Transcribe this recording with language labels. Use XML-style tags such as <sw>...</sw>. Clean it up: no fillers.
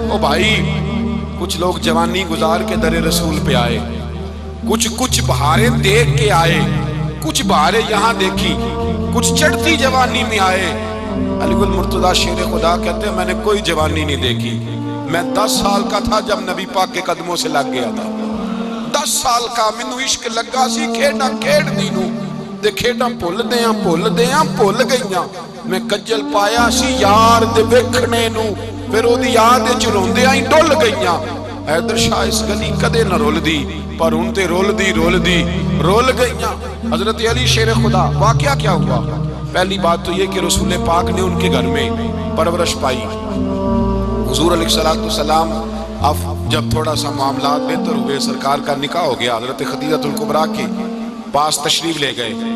<ur>او بھائی, کچھ لوگ جوانی گزار کے در رسول پہ آئے, کچھ بہاریں دیکھ کے آئے, کچھ بہاریں یہاں دیکھی, کچھ چڑھتی جوانی میں آئے. علی گل مرتضیٰ شیر خدا کہتے ہیں میں نے کوئی جوانی نہیں دیکھی. میں 10 سال کا تھا جب نبی پاک کے قدموں سے لگ گیا تھا.</ur> <pa>10 سال کا مینوں عشق لگا سی, کھیڈا کھیڈ دی نو تے کھیڈا بھول گئیاں. میں کجل پایا سی یار دے ویکھنے نو, پھر او دی یاد وچ روندیاں ہی ڈل گئیاں. حیدر شاہ اس گلی کدے نہ رول دی, پر ہن تے رول گئیاں.</pa> <ur>حضرت علی شیر خدا, واقعہ کیا ہوا؟ پہلی بات تو یہ کہ رسول پاک نے ان کے گھر میں پرورش پائی. حضور علیہ السلام اب جب تھوڑا سا معاملات بہتر ہوئے, سرکار کا نکاح ہو گیا, حضرت خدیجہ الکبریٰ کے پاس تشریف لے گئے.</ur>